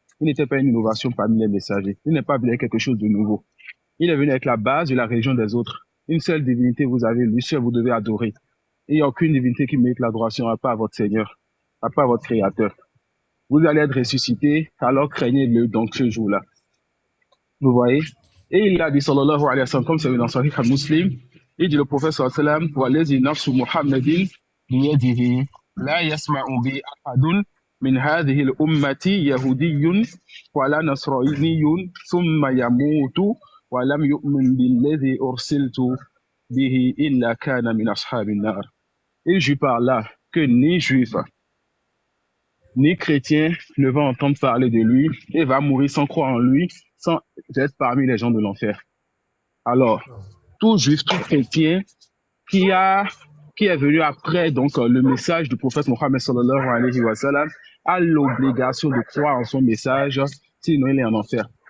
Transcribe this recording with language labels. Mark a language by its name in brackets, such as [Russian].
[French] Il n'était pas une innovation parmi les messagers. Il n'est pas venu avec quelque chose de nouveau. Il est venu avec la base de la religion des autres. Une seule divinité vous avez, lui seul vous devez adorer. Il n'y a aucune divinité qui mérite l'adoration à part votre Seigneur, à part votre Créateur. Vous allez être ressuscité, alors craignez-le donc ce jour-là. Vous voyez? Et il a dit, sallallahu alayhi wa sallam, [Arabic] comme c'est dans Sahih al-Muslim, il dit le prophète sallallahu alayhi wa sallam, وَالَّذِي نَفْسُ مُحَمَّدٍ بِيَدِهِ لَا يَسْمَعُ بِي أَحَدٌ من هذه الأمة يهودي ولا نصراني ثم يموت ولم يؤمن بالذي أرسلت به إلا كان من أصحاب النار. [French] Et je parle là que ni juif ni chrétien ne va entendre parler de lui et va mourir sans croire en lui, sans être parmi les gens de l'enfer. Alors, tout juif, tout chrétien qui est venu après donc le message du prophète Mohammed sallallahu alayhi wa sallam a l'obligation de croire en son message, sinon il est en enfer.